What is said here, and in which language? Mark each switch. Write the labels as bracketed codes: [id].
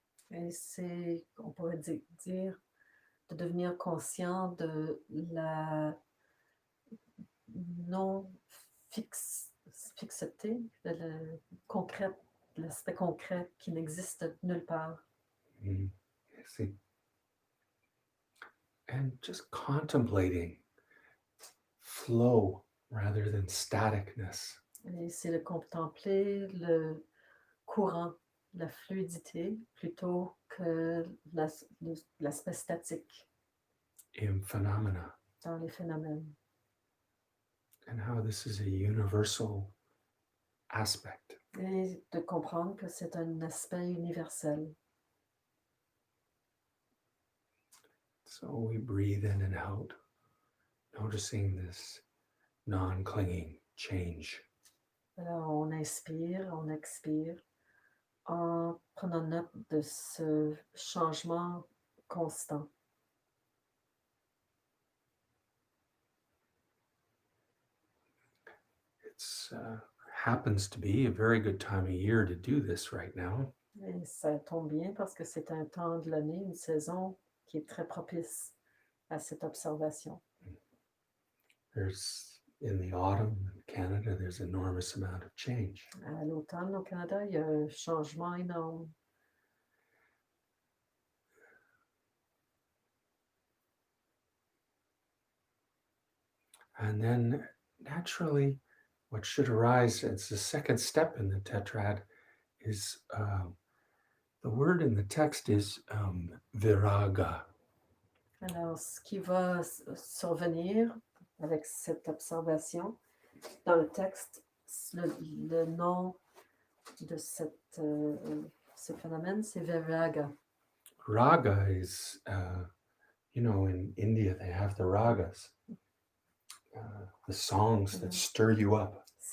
[fr] Et c'est, on pourrait dire, de devenir conscient de la non-fixeté, de l'aspect concret qui n'existe nulle part. [en] I see. And just contemplating flow rather than staticness. [fr] Et c'est de contempler le courant, la fluidité, plutôt que l'aspect statique [en] In phenomena, [fr] dans les phénomènes. [en] and how this is a universal aspect. [fr] Et de comprendre que c'est un aspect universel. [en] So we breathe in and out, noticing this non-clinging change. [fr] Alors, on inspire, on expire, en prenant note de ce changement constant. [en] It happens to be a very good time of year to do this right now. [fr] Et ça tombe bien parce que c'est un temps de l'année, une saison qui est très propice à cette observation. [en] There's in the autumn in Canada, there's enormous amount of change. [fr] À l'automne, au Canada, il y a un changement énorme. [en] And then naturally, what should arise as the second step in the tetrad is the word in the text is viraga. [fr] Alors, ce qui va survenir avec cette observation, dans le texte, le nom de ce phénomène, c'est Viraga. [en] Raga is, in India they have the ragas, the songs that stir you up.